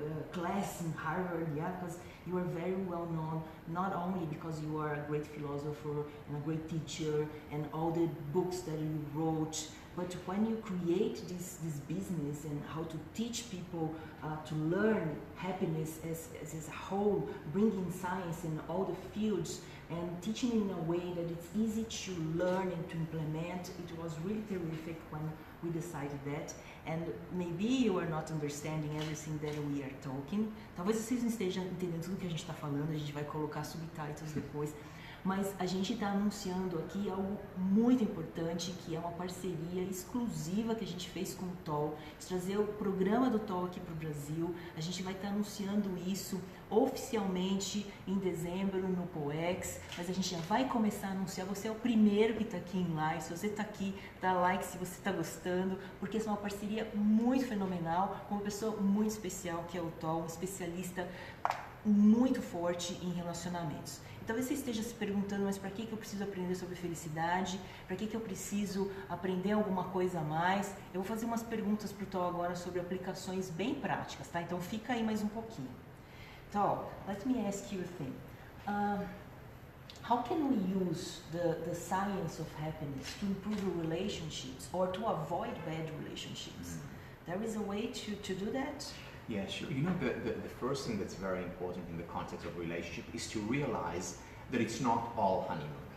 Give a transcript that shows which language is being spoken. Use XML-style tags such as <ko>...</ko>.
<en>class in Harvard, because you are very well known, not only because you are a great philosopher and a great teacher and all the books that you wrote, but when you create this business and how to teach people to learn happiness as a whole, bringing science in all the fields and teaching in a way that it's easy to learn and to implement, it was really terrific we decided that. And maybe you are not understanding everything that we are talking.</en> <pt>Talvez vocês não estejam entendendo tudo que a gente está falando, a gente vai colocar subtítulos depois. Mas a gente está anunciando aqui algo muito importante, que é uma parceria exclusiva que a gente fez com o TOL, de trazer o programa do TOL aqui para o Brasil. A gente vai estar anunciando isso oficialmente em dezembro no POEX, mas a gente já vai começar a anunciar. Você é o primeiro que está aqui em live. Se você está aqui, dá like se você está gostando, porque essa é uma parceria muito fenomenal com uma pessoa muito especial, que é o TOL, um especialista muito forte em relacionamentos. Talvez você esteja se perguntando, mas para que eu preciso aprender sobre felicidade? Para que eu preciso aprender alguma coisa a mais? Eu vou fazer umas perguntas para o Tal agora sobre aplicações bem práticas, tá? Então fica aí mais um pouquinho.</pt> <en>Tal, let me ask you a thing. How can we use the science of happiness to improve relationships or to avoid bad relationships? There is a way to do that? Yeah, sure. You know, the first thing that's very important in the context of relationship is to realize that it's not all honeymoon.</en>